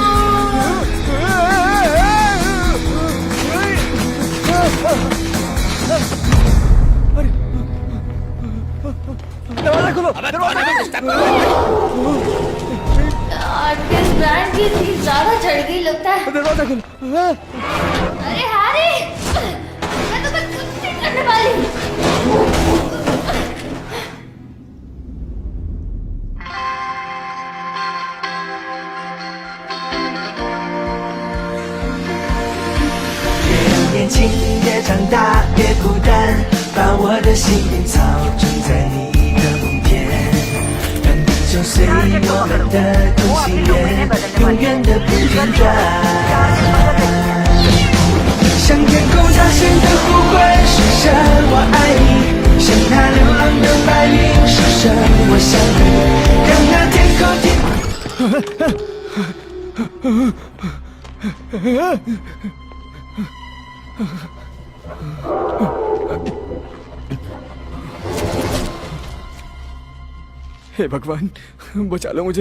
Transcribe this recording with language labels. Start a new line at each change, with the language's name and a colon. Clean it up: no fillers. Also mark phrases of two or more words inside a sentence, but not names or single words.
Hindi: दरवाजा खोलो, किस ब्रांड की थी? ज्यादा चढ़ गई लगता है। दरवाजा खोलो। अरे हैरी, मैं तुम्हें कुछ नहीं करने वाली।
Chinese: 年轻，别长大，别孤单，把我的心灵草种在你的梦田，让地球随我们的同心圆，永远的不间断。向天空大声的呼唤，说声我爱你，向那流浪的白云说声我想你，让那天空
Hindi: हे भगवान, बचा लो मुझे।